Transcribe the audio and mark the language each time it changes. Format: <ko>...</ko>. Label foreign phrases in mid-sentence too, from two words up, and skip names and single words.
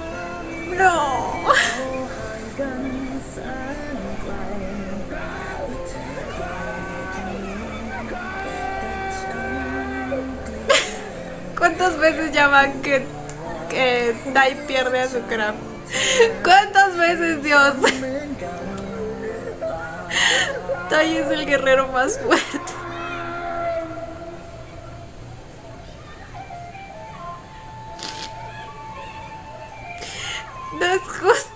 <es>No.</es> <th>กันแสนไกลและเธอคอยที่นี้แต่ฉันเกลียด</th> <es>¿Cuántas veces ya van que Tai pierde a su Cram? ¿Cuántas veces, Dios? Tai es el guerrero más fuerte. No es justo.</es>